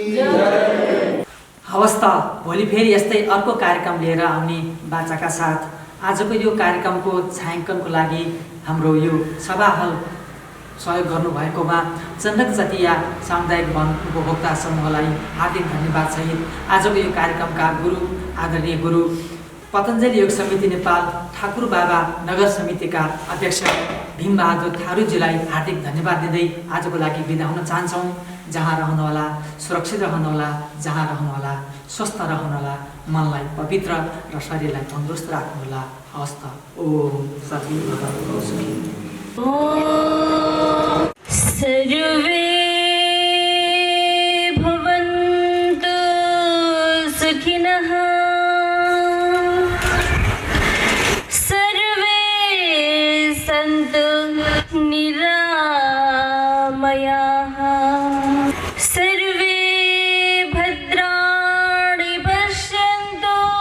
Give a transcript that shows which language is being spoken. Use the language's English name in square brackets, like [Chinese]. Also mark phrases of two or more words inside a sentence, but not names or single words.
[Nepali] हवस् त भोलि फेरि यस्तै अर्को कार्यक्रम लिएर आउने बाचाका साथ आजको यो कार्यक्रमको छायाङ्कनको लागि हाम्रो यो सभा हल सहयोग गर्नुभएकोमा चन्दक जातीय सामुदायिक वन उपभोक्ता समूहलाई हार्दिक धन्यवाद सहित आजको यो कार्यक्रमका गुरु आदरणीय गुरु पतञ्जलि योग समिति नेपाल ठाकुर बाबा नगर समितिका अध्यक्ष भीमबहादुर थारूजीलाई हार्दिक धन्यवाद दिँदै आजको लागि बिदा हुन चाहन्छौँ। जहाँ रहनुहोला सुरक्षित रहनुहोला, जहाँ रहनुहोला स्वस्थ रहनुहोला, मनलाई पवित्र र शरीरलाई तन्दुरुस्त राख्नुहोला। हवस् त। ओम शान्ति सुखी। [Sanskrit] सर्वे भवन्तु सुखिनः, सर्वे सन्तु निरामयाः, सर्वे भद्राणि पश्यन्तु,